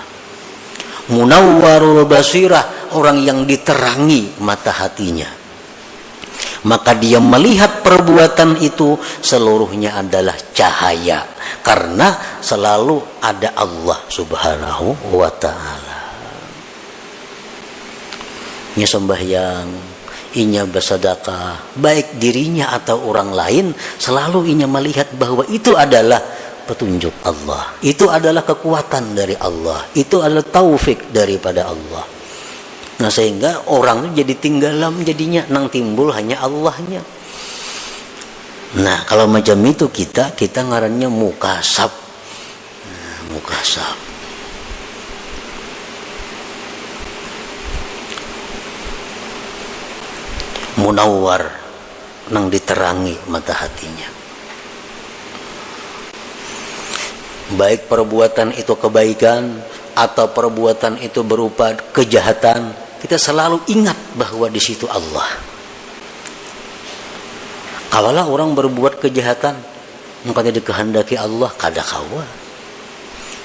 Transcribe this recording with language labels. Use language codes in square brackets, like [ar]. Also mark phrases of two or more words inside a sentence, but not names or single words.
[ar] منور البصيرة, [id] orang yang diterangi mata hatinya. Maka dia melihat perbuatan itu seluruhnya adalah cahaya, karena selalu ada Allah [ar] سبحانه وتعالى. [id] Inya sembahyang, inya bersedekah, baik dirinya atau orang lain, selalu inya melihat bahwa itu adalah petunjuk Allah, itu adalah kekuatan dari Allah, itu adalah taufik daripada Allah. [bjn] Nah, sehingga orang itu jadi tinggalam, jadinya nang timbul hanya Allahnya. Nah, kalau macam itu kita ngarannya mukasyaf. [id] Nah, mukasyaf. Munawwar, nang diterangi mata hatinya. Baik perbuatan itu kebaikan atau perbuatan itu berupa kejahatan, kita selalu ingat bahwa di situ Allah. Kalaulah orang berbuat kejahatan, maka dikehendaki Allah kada kawa.